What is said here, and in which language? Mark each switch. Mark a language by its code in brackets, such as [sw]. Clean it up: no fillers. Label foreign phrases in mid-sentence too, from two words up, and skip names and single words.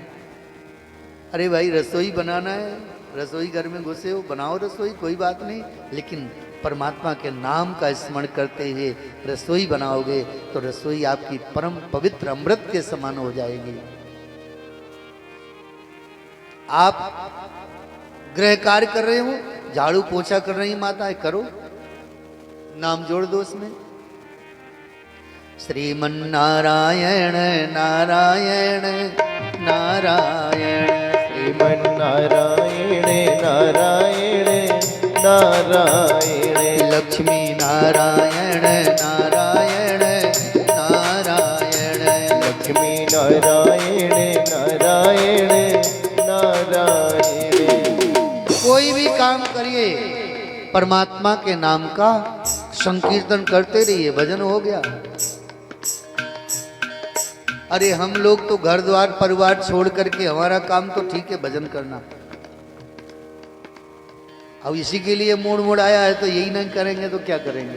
[hi] अरे भाई, रसोई बनाना है, रसोई घर में घुसे हो, बनाओ रसोई, कोई बात नहीं, लेकिन परमात्मा के नाम का स्मरण करते हुए रसोई बनाओगे तो रसोई आपकी परम पवित्र अमृत के समान हो जाएगी। आप गृह कार्य कर रहे हो, झाड़ू पोछा कर रही माताएं, करो, नाम जोड़ दो उसमें। श्रीमन नारायण नारायण नारायण, श्रीमन नारायण नारायण नारायण, लक्ष्मी नारायण नारायण नारायण, लक्ष्मी नारायण नारायण नारायण। कोई भी काम करिए परमात्मा के नाम का संकीर्तन करते रहिए, भजन हो गया। अरे हम लोग तो घर द्वार परिवार छोड़ करके, हमारा काम तो ठीक है भजन करना, अब इसी के लिए मोड़ मोड़ आया है तो यही नहीं करेंगे तो क्या करेंगे।